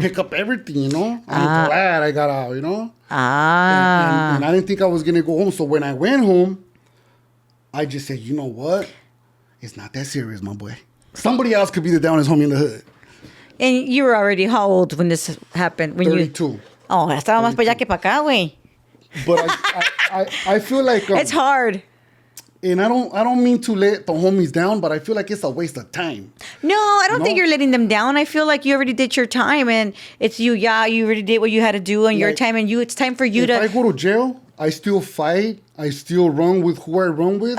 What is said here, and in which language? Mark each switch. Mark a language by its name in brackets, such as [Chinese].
[English] Pick up everything, I'm glad I got out, And I didn't think I was going to go home. So when I went home, I just said, you know what? It's not that serious, my boy. Somebody else could be the downest homie in the hood. And you were already how old when this happened? 32. [Spanish] Oh, estaba más para allá que para acá, güey. [English] But I feel like... It's hard. And I don't mean to let the homies down, but I feel like it's a waste of time. No, I don't think you're letting them down. I feel like you already did your time, and it's you. Yeah, you already did what you had to do on your time, and it's time for you if I go to jail, I still fight. I still run with who I run with.